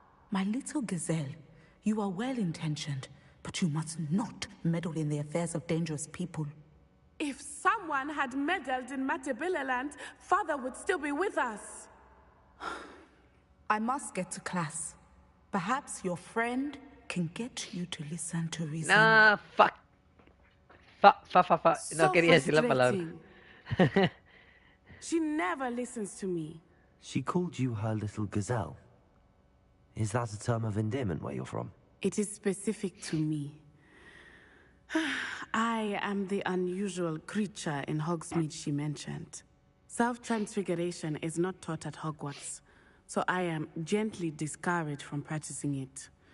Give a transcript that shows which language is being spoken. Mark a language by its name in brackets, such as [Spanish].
[English] My little gazelle, you are well-intentioned, but you must not meddle in the affairs of dangerous people. If someone had meddled in Matabeleland, Father would still be with us. I must get to class. Perhaps your friend can get you to listen to reason. Nah, fuck. Fa. No So [Spanish] quería decir la palabra. [English] She never listens to me. She called you her little gazelle. Is that a term of endearment where you're from? It is specific to me. I am the unusual creature in Hogsmeade she mentioned. Self-transfiguration is not taught at Hogwarts, so I am gently discouraged from practicing it.